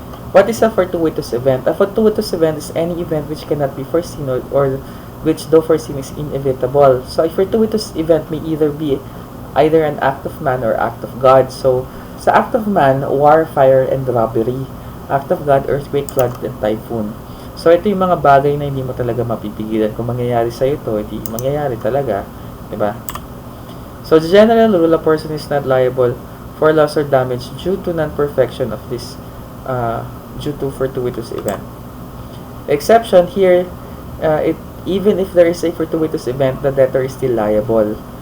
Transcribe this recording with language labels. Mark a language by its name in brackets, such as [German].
[English] What is a fortuitous event? A fortuitous event is any event which cannot be foreseen or which though foreseen is inevitable. So, a fortuitous event may either be either an act of man or act of God. So, sa act of man, war, fire, and robbery. Act of God, earthquake, flood, and typhoon. [Filipino] So, ito yung mga bagay na hindi mo talaga mapipigilan. Kung mangyayari sa'yo ito, hindi mangyayari talaga. Diba? [English] So, the general rule, a person is not liable for loss or damage due to non-perfection of this, due to fortuitous event. Exception here, even if there is a fortuitous event, the debtor is still liable.